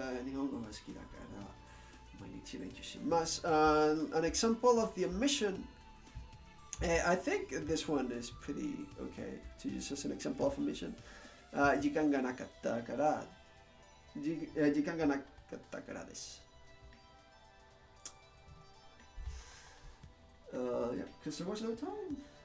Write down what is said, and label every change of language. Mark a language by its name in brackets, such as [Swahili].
[Japanese] 日本語が好きだから毎日練習します。 [English] An example of the omission. I think this one is pretty okay to use as an example of omission. [Japanese] 時間がなかったから時間がなかったからです。 [English] Yeah, because there was no time.